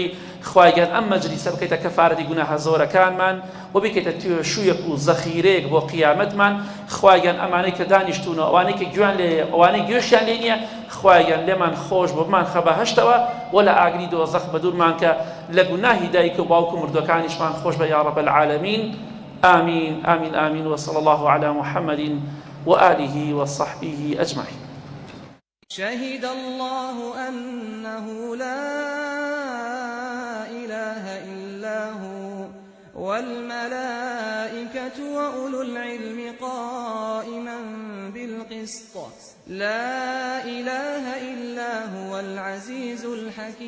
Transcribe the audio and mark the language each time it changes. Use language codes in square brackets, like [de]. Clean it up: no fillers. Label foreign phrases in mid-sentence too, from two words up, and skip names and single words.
[ckb] خوای گیان ئەم مەجلیسە بکەیتە کەفارەتی گوناهە زۆرەکانمان و بکەیتە توێشوویەک و زەخیرەیەک بۆ قیامەتمان. خوای گیان ئەمانەی کە دانیشتونەوە، ئەوانەی کە گوێیان لێیە، ئەوانەی گوێشیان لێ نییە، خوای گیان لێمان خۆش بۆ بمان خە بەهەشتەوە و لە ئاگری دۆزەخ بە دوورمان کە لە گوناهی دایک و باوک و مردوەکانیشمان خۆش بە [ar] یا رب العالمین. آمين آمين آمين وصلى الله على محمد وآله وصحبه أجمعين. شهد الله أنه لا إله إلا هو والملائكة وأولو العلم قائما بالقسط لا إله إلا هو العزيز الحكيم.